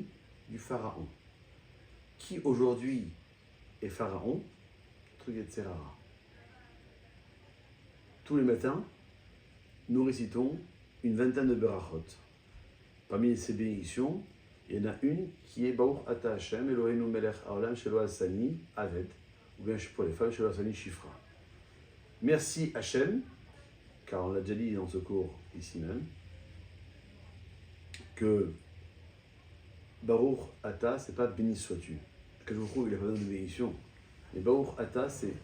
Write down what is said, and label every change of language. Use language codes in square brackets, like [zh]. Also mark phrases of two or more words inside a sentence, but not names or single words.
[fr] Du pharaon. Qui aujourd'hui est pharaon? Truc etc. Tous les matins, nous récitons une vingtaine de berachot. Parmi ces bénédictions, il y en a une qui est [he] ברוך אתה השם, אלוהינו מלך העולם שלא עשני עבד, [fr] ou bien pour les femmes, [he] שלא עשני שפרה. [fr] Merci Hashem, car on l'a déjà dit dans ce cours ici même, que [he] ברוך אתה, [fr] c'est pas béni sois-tu. Que je vous trouve, il n'y a pas besoin de bénédiction.